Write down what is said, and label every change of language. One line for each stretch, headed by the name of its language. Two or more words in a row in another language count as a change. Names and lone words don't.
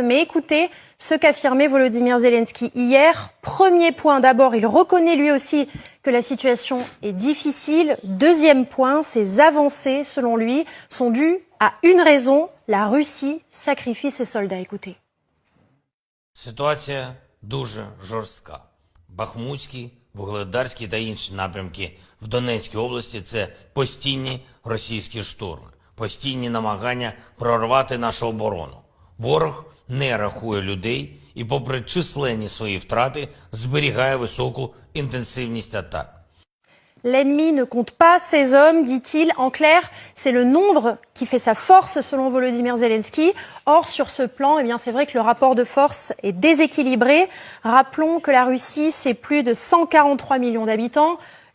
French: Mais écoutez ce qu'affirmait Volodymyr Zelensky hier. Premier point, d'abord, il reconnaît lui aussi que la situation est difficile. Deuxième point, ces avancées, selon lui, sont dues à une raison. La Russie sacrifie ses soldats. Écoutez.
Ukrainian: Ситуація дуже жорстка. Бахмутський, Вугледарський та інші напрямки в Донецькій області – це постійні російські штурми, постійні намагання прорвати нашу оборону. Ворог не рахує людей і попри численні свої втрати зберігає високу інтенсивність атак.
French: L'ennemi ne compte pas ses hommes, dit-il. En clair, c'est le nombre qui fait sa force, selon Volodymyr Zelensky. Or, sur ce plan, eh bien, c'est vrai que le rapport de force est déséquilibré. Rappelons que la Russie, c'est plus de 143 millions d'habitants.